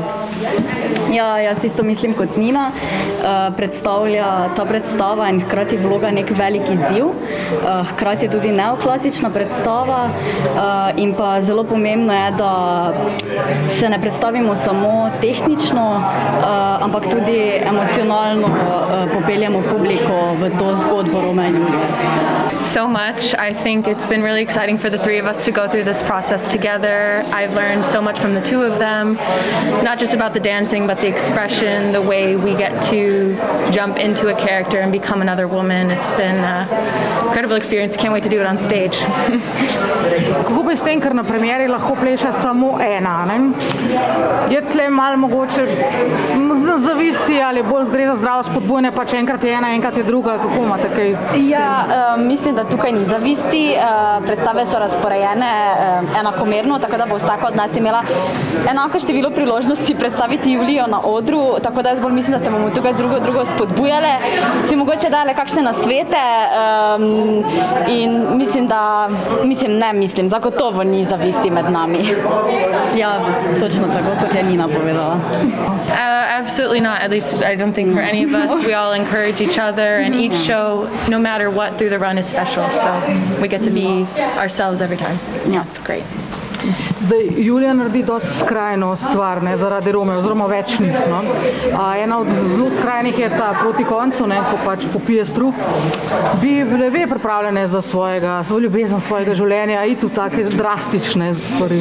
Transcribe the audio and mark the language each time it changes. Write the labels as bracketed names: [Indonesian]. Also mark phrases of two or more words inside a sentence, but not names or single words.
[Slovenian] Ja, jaz isto mislim kot Nina. Predstavlja ta predstava in hkrati vloga nek velik izziv. Hkrati je tudi neoklasična predstava in pa zelo pomembno je, da se ne predstavimo samo tehnično, ampak tudi emocionalno popeljemo publiko v to zgodbo Romea in Julije. [English] So much. I think it's been really exciting for the three of us to go through this process together. I've learned so much from the two of them, not just about the dancing, but the expression, the way we get to jump into a character and become another woman. It's been an incredible experience. Can't wait to do it on stage. [Slovenian] Kako pa je s tem, ker na premieri lahko pleše samo ena, ne? Je tle malo mogoče zavisti ali bolj gre za zdravo spodbujanje, pač enkrat je ena, enkrat je druga, kako imate kaj s tem? Ja, mislim, da tukaj ni zavisti. Predstave so razporejene enakomerno, tako da bo vsaka od nas imela enako število priložnosti predstaviti Julijo na odru, tako da jaz bolj mislim, da se bomo tukaj drugo spodbujale, si mogoče dale kakšne nasvete in mislim, zagotovo ni zavisti med nami. Ja, točno tako, kot je Nina povedala. [English] Absolutely not. At least I don't think for any of us. We all encourage each other, and each show, no matter what, through the run is special. So we get to be ourselves every time. Yeah, it's great. [Slovenian] Zdaj, Julija naredi dosti skrajno stvar, ne, zaradi Romea, oziroma večnih, no. Ena od zelo skrajnih je ta proti koncu, ne, ko pač popije strup. Bi ve pripravljene za svojo ljubezen, svojega življenja, iti v take drastične stvari?